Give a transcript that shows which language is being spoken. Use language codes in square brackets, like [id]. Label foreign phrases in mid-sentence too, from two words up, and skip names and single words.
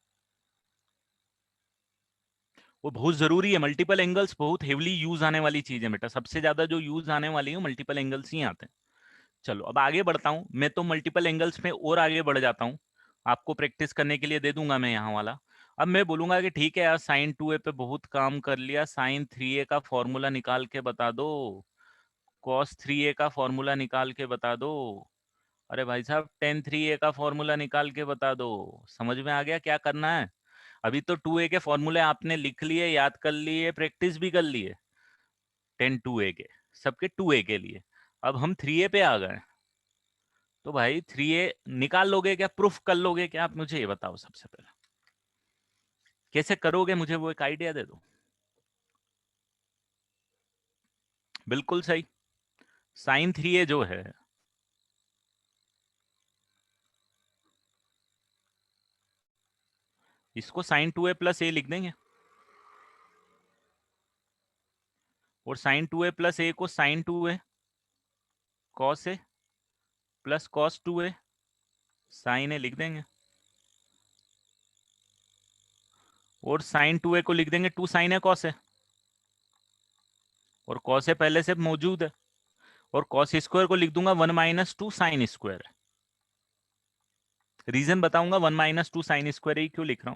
[hi] वो बहुत जरूरी है। [en] multiple angles [hi] बहुत [en] heavily use [hi] आने वाली चीज है बेटा। सबसे ज्यादा जो यूज आने वाली है [en] multiple angles [hi] ही आते हैं। चलो अब आगे बढ़ता हूं मैं, तो [en] multiple angles [hi] में और आगे बढ़ जाता हूं। आपको प्रैक्टिस करने के लिए दे दूंगा मैं यहाँ वाला। अब मैं बोलूंगा कि ठीक है यार, sin 2a पे बहुत काम कर लिया, sin 3a का फॉर्मूला निकाल के बता दो, cos 3a का फॉर्मूला निकाल के बता दो। अरे भाई साहब tan 3a का फॉर्मूला निकाल के बता दो। समझ में आ गया क्या करना है? अभी तो 2a के फॉर्मूले आपने लिख लिए, याद कर लिए, प्रैक्टिस भी कर लिए। tan 2a के, सबके 2a के लिए। अब हम 3a पे आ गए। तो भाई 3a निकाल लोगे क्या, प्रूफ कर लोगे क्या? आप मुझे ये बताओ सबसे पहले, कैसे करोगे? मुझे वो एक आइडिया दे दो। बिल्कुल सही। sin 3a जो है, इसको sin 2a + a लिख देंगे, और sin 2a + a को sin 2a cos a + cos 2a sin a लिख देंगे। और साइन 2a को लिख देंगे 2 साइन है कॉस है, और कॉस है पहले से मौजूद है, और [en] cos square [hi] को लिख दूंगा 1 [en] minus 2 sine square. [hi] रीजन बताऊंगा 1 [en] minus 2 sine square [hi] ही क्यों लिख रहा हूं।